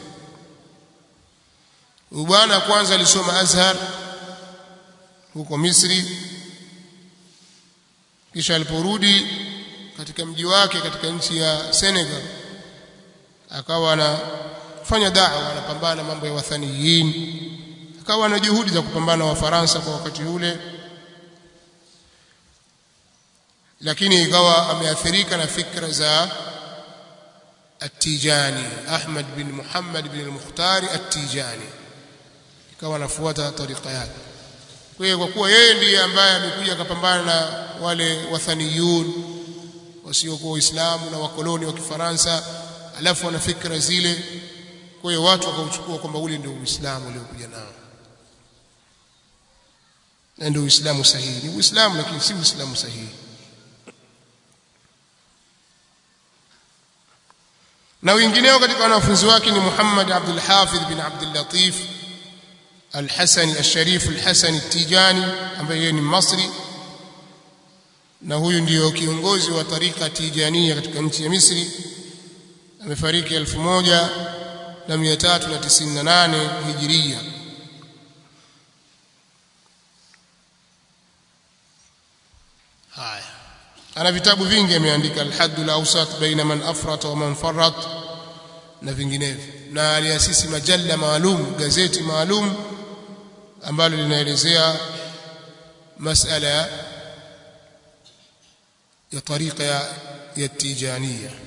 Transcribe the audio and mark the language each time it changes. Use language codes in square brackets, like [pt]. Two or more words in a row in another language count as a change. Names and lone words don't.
[sw] Bwana kwanza alisoma Azhar huko Misri, kisha aliporudi katika mji wake katika nchi ya Senegal akawa anafanya da'wa, anapambana mambo ya wathaniyin, akawa na juhudi za kupambana na Wafaransa kwa wakati ule, lakini ikawa ameathirika na fikra za At-Tijani, Ahmad bin Muhammad bin al-Mukhtari At-Tijani, ikawa anafuata tariqa yake. Kwa kuwa yeye ndiye ambaye amekuja akapambana na wale wathaniyun wasiokuwa Waislamu na wakoloni wa Kifaransa, alafu ana fikra zile, kwa hiyo watu wakauchukua kwamba ule ndio Uislamu uliokuja nao na ndio Uislamu sahihi. Ni Uislamu lakini si Uislamu sahihi. Na wengineo katika wanafunzi wake ni Muhammad Abdul Hafidh bin Abdul Latif Al-Hasani Al-Sharif Al-Hasani At-Tijani, ambaye yeye ni Masri, na huyu ndio kiongozi wa tariqa Tijania katika nchi ya Misri. Amefariki 1398 Hijiria. Haya, ana vitabu vingi ameandika, al-haddul awsat baina man afrata wa man farrat na vinginevyo, na aliasisi majalla maalum, gazeti maalum ambalo linaelezea masala ya tariqa ya Tijaniya.